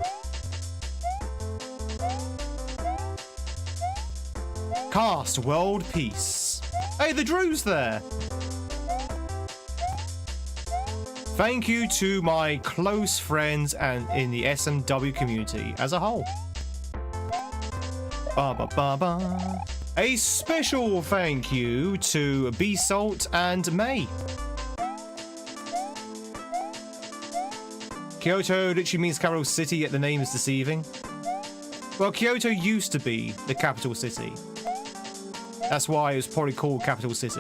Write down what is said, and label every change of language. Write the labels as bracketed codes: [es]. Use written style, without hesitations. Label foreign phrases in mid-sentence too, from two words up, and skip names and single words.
[en] Cast World Peace. Hey, the Drew's there. Thank you to my close friends and in the SMW community as a whole. Ba ba ba ba. A special thank you to B Salt and May. Kyoto literally means capital city, yet the name is deceiving. Well, Kyoto used to be the capital city. That's why it was probably called capital city.